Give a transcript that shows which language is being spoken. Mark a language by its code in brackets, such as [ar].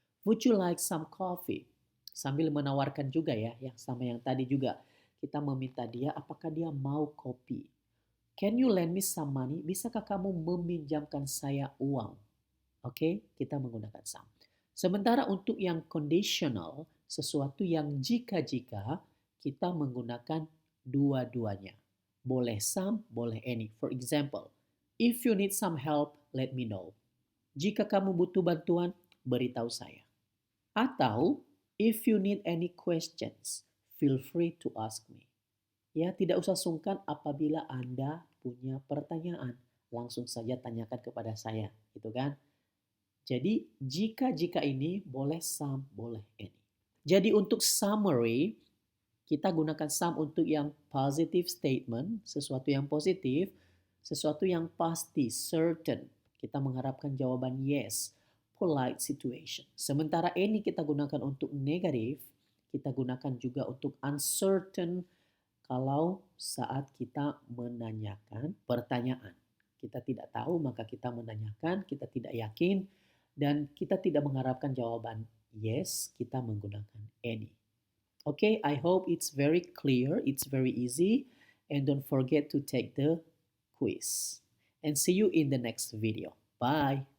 [en] Would you like some coffee? [id] Sambil menawarkan juga ya, yang sama yang tadi juga. Kita meminta dia, apakah dia mau kopi? [en] Can you lend me some money? [id] Bisakah kamu meminjamkan saya uang? Oke, kita menggunakan some. Sementara untuk yang conditional, sesuatu yang jika-jika, kita menggunakan dua-duanya. Boleh some, boleh any. [en] For example, if you need some help, let me know. [id] Jika kamu butuh bantuan, beritahu saya. [en] Atau, if you need any questions, feel free to ask me. [id] Ya, tidak usah sungkan apabila Anda punya pertanyaan. Langsung saja tanyakan kepada saya, gitu kan? Jadi jika ini boleh some, boleh any. Jadi untuk summary, kita gunakan some untuk yang positive statement, sesuatu yang positif, sesuatu yang pasti, certain. Kita mengharapkan jawaban yes, polite situation. Sementara any kita gunakan untuk negatif, kita gunakan juga untuk uncertain kalau saat kita menanyakan pertanyaan. Kita tidak tahu, maka kita menanyakan, kita tidak yakin, dan kita tidak mengharapkan jawaban yes, kita menggunakan any. [en] Okay, I hope it's very clear, it's very easy, and don't forget to take the quiz. And see you in the next video. Bye.